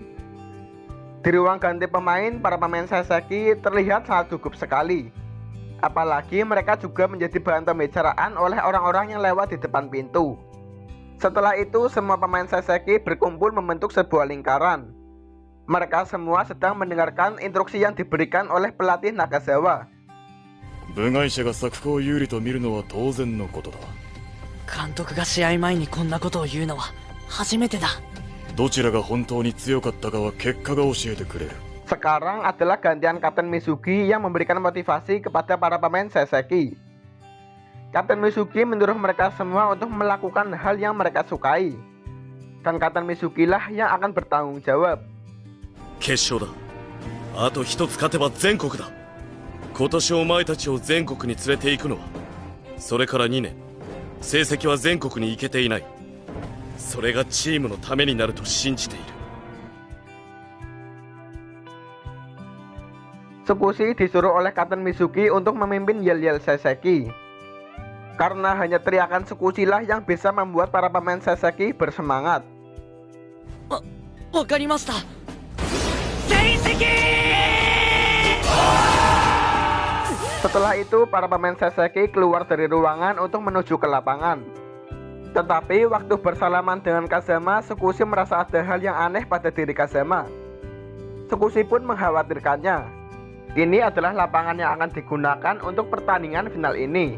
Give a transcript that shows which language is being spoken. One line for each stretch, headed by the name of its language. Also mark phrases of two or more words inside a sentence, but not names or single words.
Indonesian: Di ruang ganti pemain, para pemain Saseki terlihat sangat gugup sekali. Apalagi mereka juga menjadi bahan pembicaraan oleh orang-orang yang lewat di depan pintu. Setelah itu, semua pemain Saseki berkumpul membentuk sebuah lingkaran. Mereka semua sedang mendengarkan instruksi yang diberikan oleh pelatih Nakazawa.
Japanese: 部外者が作法を有利と見るのは当然のことだ。監督が試合前にこんなことを言うのは初めてだ。どちらが本当に強かったかは結果が教えてくれる。
Indonesian: Sekarang adalah gantian Kapten Mizuki yang memberikan motivasi kepada para pemain Saseki. Kapten Mizuki menyuruh mereka semua untuk melakukan hal yang mereka sukai. Dan Kapten Mizuki lah yang akan bertanggung jawab.
Japanese: 決勝だ。あと一つ勝てば全国だ。今年お前たちを全国に連れて行くのは、それから2年、成績は全国に行けていない。それがチームのためになると信じている。
Indonesian: Tsukushi disuruh oleh Kapten Mizuki untuk memimpin yel-yel Saseki. Karena hanya teriakan Tsukushi lah yang bisa membuat para pemain Saseki bersemangat.
Japanese: わかりました。成績！
Indonesian: Setelah itu, para pemain Saseki keluar dari ruangan untuk menuju ke lapangan. Tetapi waktu bersalaman dengan Kazama, Tsukushi merasa ada hal yang aneh pada diri Kazama. Tsukushi pun mengkhawatirkannya. Ini adalah lapangan yang akan digunakan untuk pertandingan final ini.